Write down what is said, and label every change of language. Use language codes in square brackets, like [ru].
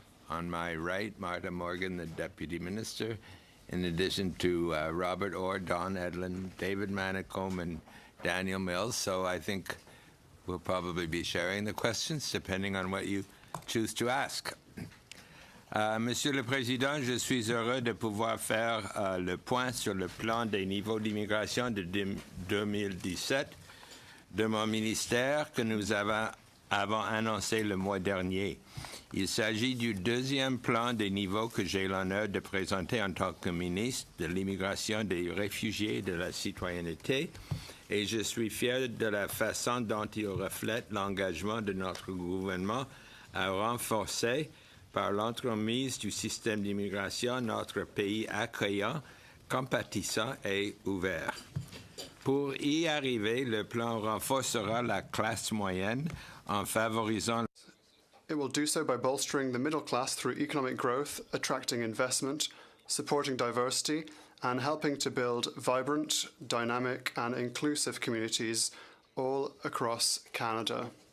[en] On my right, Martha Morgan, the Deputy Minister, in addition to Robert Orr, Don Edlin, David Manicombe, and Daniel Mills. So I think we'll probably be sharing the questions depending on what you choose to ask. [fr] Monsieur le Président, je suis heureux de pouvoir faire le point sur le plan des niveaux d'immigration de 2017 de mon ministère que nous avons annoncé le mois dernier. Il s'agit du deuxième plan des niveaux que j'ai l'honneur de présenter en tant que ministre de l'immigration, des réfugiés et de la citoyenneté, et je suis fier de la façon dont il reflète l'engagement de notre gouvernement à renforcer par l'entremise du système d'immigration, notre pays accueillant, compatissant et ouvert. Pour y arriver, le plan renforcera la classe moyenne en favorisant. [en] It will do so by bolstering the middle class through economic growth, attracting investment, supporting diversity, and helping to build vibrant, dynamic, and inclusive communities all across Canada.